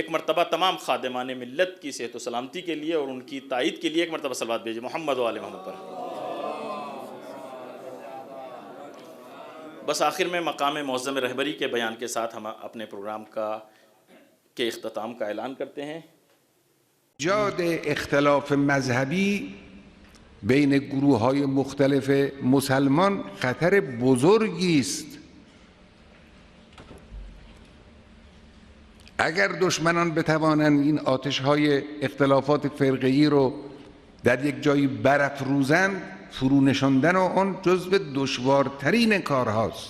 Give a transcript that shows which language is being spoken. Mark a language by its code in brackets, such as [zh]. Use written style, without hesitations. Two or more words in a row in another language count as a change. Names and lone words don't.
[ur] ایک مرتبہ تمام خادمان ملت کی صحت و سلامتی کے لیے اور ان کی تائید کے لیے ایک مرتبہ صلوات بھیجیں محمد و آل محمد پر۔ بس آخر میں مقام معظم رہبری کے بیان کے ساتھ ہم اپنے پروگرام کے اختتام کا اعلان کرتے ہیں۔ [fa] ایجاد اختلاف مذهبی بین گروه‌های مختلف مسلمان خطر بزرگی است. اگر دشمنان بتوانند این آتش‌های اختلافات فرقه‌ای رو در یک جایی برافروزند، فرو نشاندن آن جزو دشوارترین کارهاست.